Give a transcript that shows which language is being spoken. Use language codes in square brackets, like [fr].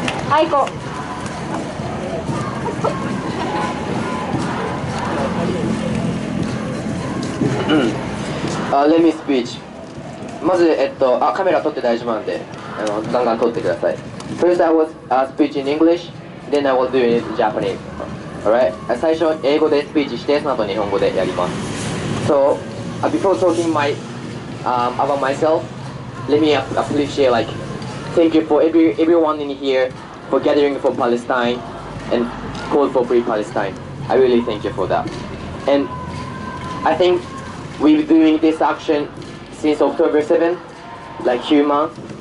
[ja] あいこ。 [en] Let me speech. [ja] まず、カメラ撮って大丈夫なんで、ガンガン撮ってください。 [en] First I will speech in English, then I will do it in Japanese. Alright? [ja] 最初英語でスピーチして、その後日本語でやります。 [en] So, before talking about myself, let me please share thank you for everyone in here for gathering for Palestine and call for free Palestine. I really thank you for that. And I think we've been doing this action since October 7th, few months.